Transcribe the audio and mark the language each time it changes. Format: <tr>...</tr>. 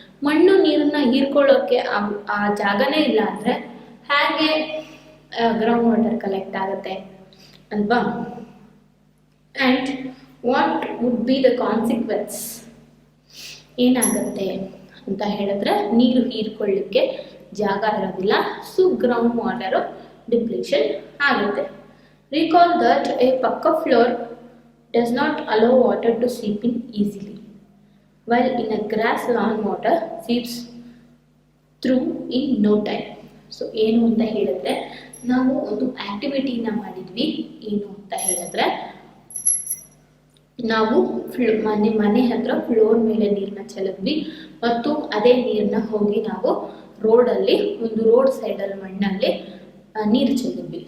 <kn>ಮಣ್ಣು ನೀರನ್ನ ಹೀರ್ಕೊಳ್ಳೋಕೆ ಆ ಜಾಗನೇ ಇಲ್ಲ ಅಂದರೆ ಹೇಗೆ ಗ್ರೌಂಡ್ ವಾಟರ್ ಕಲೆಕ್ಟ್ ಆಗುತ್ತೆ ಅಲ್ವಾ?</kn> <en>And what would be the consequence?</en> <kn>ಏನಾಗುತ್ತೆ ಅಂತ ಹೇಳಿದ್ರೆ ನೀರು ಹೀರ್ಕೊಳ್ಳಿಕ್ಕೆ ಜಾಗ ಇರೋದಿಲ್ಲ. ಸೊ ಗ್ರೌಂಡ್ ವಾಟರ್ ಡಿಪ್ಲೀಷನ್ ಆಗುತ್ತೆ.</kn> <en>Recall that a pucker floor does not allow water to seep in easily, while in a grass lawn water seeps through in no time.</en> <kn>So ಏನು ಅಂತ ಹೇಳಿದ್ರೆ, ನಾವು ಒಂದು ಆಕ್ಟಿವಿಟಿನ ಮಾಡಿದ್ವಿ. ಏನು ಅಂತ ಹೇಳಿದ್ರೆ, ನಾವು ಮನೆ ಹತ್ರ ಫ್ಲೋರ್ ಮೇಲೆ ನೀರನ್ನ ಚೆಲ್ಲಿದ್ವಿ ಮತ್ತು ಅದೇ ನೀರನ್ನ ಹೋಗಿ ನಾವು ರೋಡಲ್ಲಿ, ಒಂದು ರೋಡ್ ಸೈಡಲ್ಲಿ ಮಣ್ಣಲ್ಲಿ ನೀರು ಚೆಲ್ಲಿದ್ವಿ.</kn>